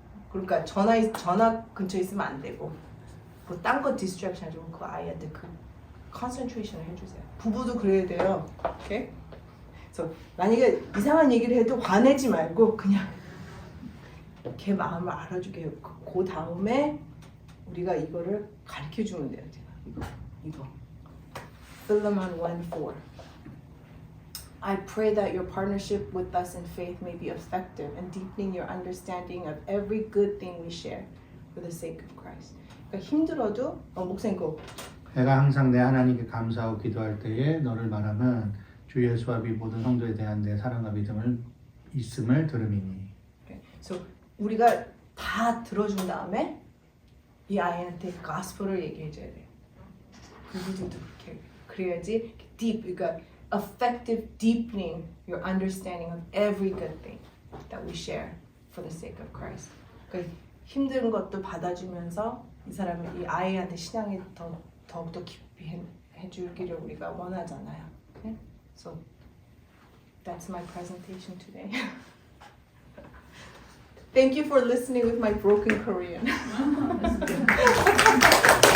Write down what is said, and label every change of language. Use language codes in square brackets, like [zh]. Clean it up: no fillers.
[ko] 그러니까 전화 근처에 있으면 안 되고 뭐 딴 거 디스트랙션 좀 그 아이한테 그 컨센트레이션을 해주세요. 부부도 그래야 돼요. 오케이? 그래서 만약에 이상한 얘기를 해도 화내지 말고 그냥 걔 마음을 알아주게 해요. 그 다음에 우리가 이거를 가르쳐주면 돼요. 제가 이거 [en] Philemon 1:4 I pray that your partnership with us in faith may be effective and deepening your understanding of every good thing we share for the sake of Christ. [ko] 그러니까 힘들어도 목사님 거 내가 항상 내 하나님께 감사하고 기도할 때에 너를 말하면 주 예수와 비 모든 성도에 대한 내 사랑과 믿음을 있음을 들음이니. 그래서 우리가 다 들어준 다음에 이 아이한테 가스펠을 얘기해줘야 돼요. 부부들도 그렇게 그래야지 [en] deep [ko] 그러니까 [en] effective deepening your understanding of every good thing that we share for the sake of Christ. [ko] 그러니까 힘든 것도 받아주면서 이 사람이 이 아이한테 신앙이 더욱더 깊이 해주기를 우리가 원하잖아요. [en] Okay? So that's my presentation today. Thank you for listening with my broken Korean.